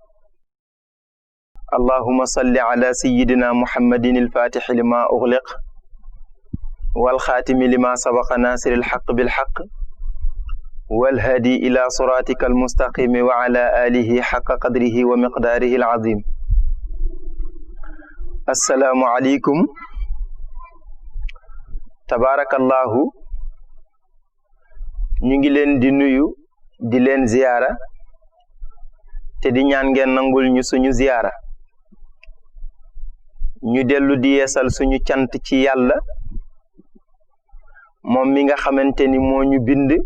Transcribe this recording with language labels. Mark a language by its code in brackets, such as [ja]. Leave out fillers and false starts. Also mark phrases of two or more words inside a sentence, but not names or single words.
[ar] اللهم صل على سيدنا محمد الفاتح لما أغلق والخاتم لما سبق ناصر الحق بالحق والهادي إلى صراطك المستقيم وعلى آله حق قدره ومقداره العظيم السلام عليكم تبارك الله [wo] ñu ngi leen di nuyu di leen ziyaara te di ñaan ngeen nangul ñu suñu ziyaara ñu dellu di yeesal suñu cant ci yàlla moom mi nga xamante ni moo ñu bind